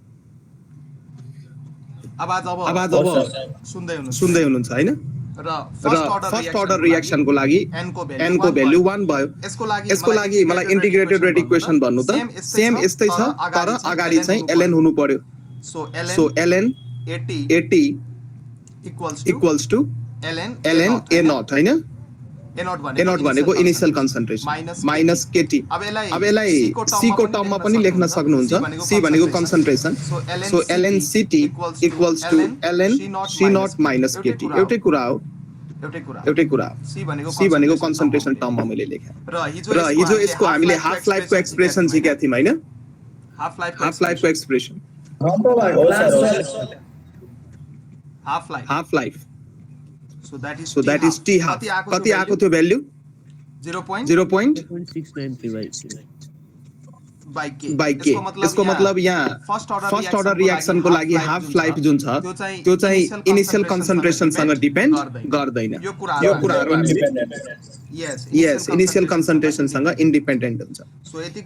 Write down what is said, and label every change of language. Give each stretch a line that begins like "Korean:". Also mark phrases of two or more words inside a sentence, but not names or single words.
Nepali: अब सुन्दै हुनुहुन्छ हैन। र
English: first order reaction
Nepali: को लागि n को भ्यालु 1 भयो। यसको लागि मलाई
English: integrated rate equation
Nepali: भन्नु त सेम यस्तै छ तर अगाडि चाहिँ ln हुनु पर्यो। सो ln AT
English: equals to
Nepali: ln A0 हैन। A0 भनेको
English: initial concentration minus KT.
Nepali: अब यसलाई C को टर्ममा पनि लेख्न सक्नुहुन्छ। C भनेको कन्सन्ट्रेसन।
English: so ln CT equals to ln C0 minus KT
Nepali: एउटै कुरा हो। C भनेको कन्सन्ट्रेसन टर्ममा मैले लेखे र हिजो यसको हामीले
English: half life
Nepali: को एक्सप्रेसन सिकेका थियौं हैन।
English: half life
Nepali: को
English: expression half life so that is T half
Nepali: कति आको थियो भ्यालु 0.693 by K। यसको मतलब यहाँ
English: first order reaction
Nepali: को लागि
English: half life
Nepali: जुन छ त्यो चाहिँ
English: initial concentration
Nepali: सँग डिपेन्ड गर्दैन। यो कुराहरु यस
English: initial concentration
Nepali: सँग इन्डिपेन्डेन्ट हुन्छ।